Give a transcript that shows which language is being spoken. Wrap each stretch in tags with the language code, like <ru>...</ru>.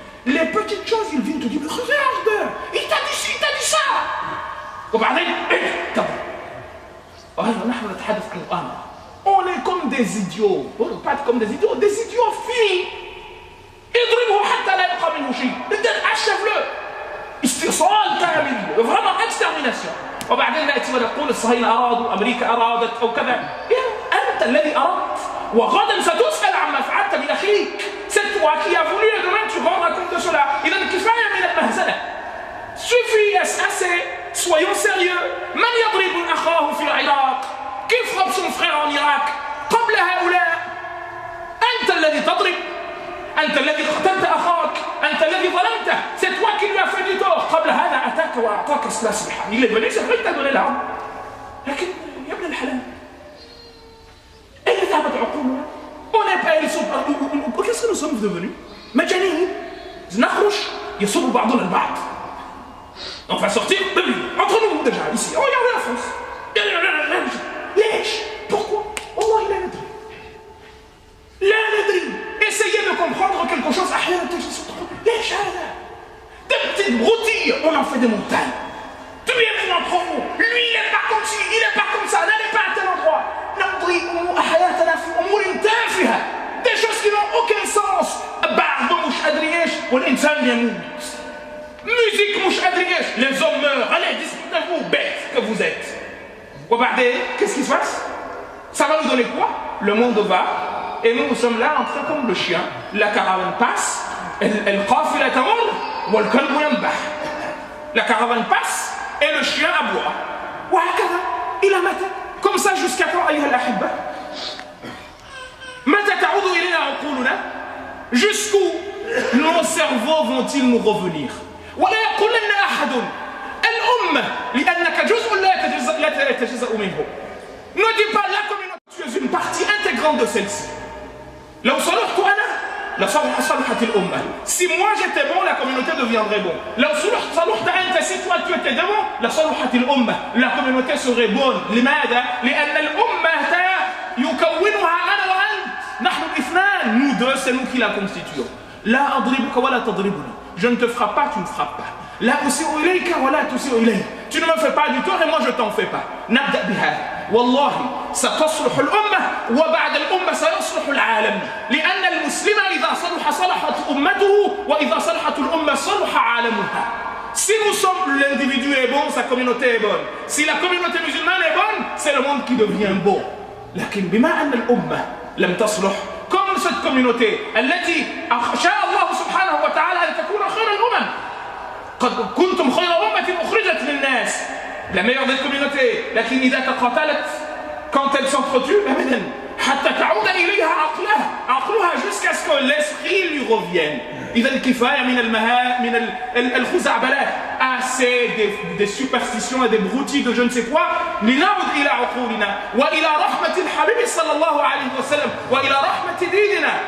<fr>Les petites choses, ils viennent te dire, regarde, il t'a dit ci, il t'a dit ça.</fr> <ar>وبعدين كبر. نحن نتحدث عن المؤامرة.</ar> <fr>On est comme des idiots. Pas comme des idiots, des idiots finis.</fr> <ar>اضربه حتى لا يبقى منه شيء.</ar> <fr>achève-le.</fr> <ar>استئصال كامل.</ar> <fr>Vraiment extermination.</fr> <ar>وبعدين نأتي ونقول الصهاينة أرادوا، أمريكا أرادت أو كذا. أنت الذي أردت. وغدا ستسأل عما فعلت بأخيك.</ar> <fr>C'est toi qui as voulu et demain tu rendras compte de cela.</fr> <ar>إذا كفاية من المهزلة.</ar> <fr>Suffit assez. Soyons sérieux.</fr> <ar>من يضرب أخاه في العراق؟ كيف</ar> <fr>frappe son frère en Irak؟</fr> <ar>قبل هؤلاء. أنت الذي تضرب. أنت الذي قتلت أخاك. أنت الذي ظلمته.</ar> <fr>C'est toi qui lui as fait du tort.</fr> <ar>قبل هذا أتاك وأعطاك الأسلحة.</ar> <fr>Il est venu, c'est vrai qu'il t'a donné l'arme.</fr> <ar>لكن يا ابن الحلال. أين ذهبت عقولنا؟</ar> <fr>On n'est pas ils sont. Qu'est-ce que nous sommes devenus?</fr> <ar>مجانين. نخرج يصب بعضنا البعض.</ar> <fr>On va sortir entre nous déjà ici. Regardez la France.</fr> <ar>ليش؟</ar> <fr>Pourquoi?</fr> <ar>والله لا ندري. لا ندري.</ar> <fr>Essayez de comprendre quelque chose.</fr> <ar>أحيانا تجلس وتقول ليش هذا؟</ar> <fr>Des petites broutilles. On en fait des montagnes. Tu es venu entre vous. Lui il n'est pas comme ci, il n'est pas comme ça. N'allez pas à tel endroit.</fr> <ar>نمضي حياتنا في أمور تافهة.</ar> <fr>Des choses qui n'ont aucun sens.</fr> <ar>بعض مش أدري إيش والإنسان يموت. Musique مش أدري إيش.</ar> <fr>Les hommes meurent. Allez, disputez-vous, bêtes que vous êtes. وبعدين, qu'est-ce qui se passe? Ça va nous donner quoi? Le monde va et nous sommes là en train comme le chien. La caravane passe.</fr> <ar>القافلة تمر والكلب ينبح.</ar> <fr>La caravane passe et le chien aboie.</fr> <ar>وهكذا إلى متى؟</ar> <fr>Comme ça jusqu'à quand</fr> <ar>أيها الأحبة؟ متى تعود إلينا عقولنا؟</ar> <fr>Jusqu'où nos cerveaux vont-ils nous revenir؟</fr> <ar>ولا يقولن أحد الأمة لأنك جزء لا يتجزأ منه.</ar> <fr>Ne dis pas la communauté, tu es une partie intégrante de celle-ci.</fr> <ar>لو صلحت أنا لصلحت الأمة.</ar> <fr>Si moi j'étais bon, la communauté deviendrait bon.</fr> <ar>لو صلحت أنت,</ar> <fr>si toi tu étais bon,</fr> <ar>لصلحت الأمة.</ar> <fr>La communauté serait bonne.</fr> <ar>لماذا؟ لأن الأمة يكونها أنا وأنت. نحن الاثنان.</ar> <fr>Nous deux, c'est nous qui la constituons.</fr> <ar>لا أضربك ولا تضربني.</ar> <fr>Je ne te frappe pas, tu ne frappes pas.</fr> <ar>لا أسيء إليك ولا تسيء إلي.</ar> <fr>Tu ne me fais pas du tort et moi je t'en fais pas.</fr> <ar>نبدأ بهذا. والله ستصلح الأمة وبعد الأمة سيصلح العالم. لأن المسلم إذا صلح صلحت أمته وإذا صلحت الأمة صلح عالمها.</ar> <fr>Si nous sommes, l'individu est bon, sa communauté est bonne. Si la communauté musulmane est bonne, c'est le monde qui devient bon.</fr> <ar>لكن بما أن الأمة لم تصلح</ar> <fr>comme cette communauté</fr> <ar>التي شاء الله سبحانه وتعالى أن تكون خير الأمم. قد كنتم خير أمة أخرجت للناس.</ar> <fr>La meilleure des communautés.</fr> <ar>لكن إذا تقاتلت</ar> <fr>quand elles s'entretuent</fr> <ar>أبدا حتى تعود إليها عقلها</ar> <fr>jusqu'à ce que l'esprit lui revienne.</fr> <ar>إذا الكفاية من الخزعبلات.</ar> <fr>Assez des superstitions et des broutilles de je ne sais quoi.</fr> <ar>لنعود إلى عقولنا وإلى رحمة الحبيب صلى الله عليه وسلم وإلى رحمة ديننا.</ar>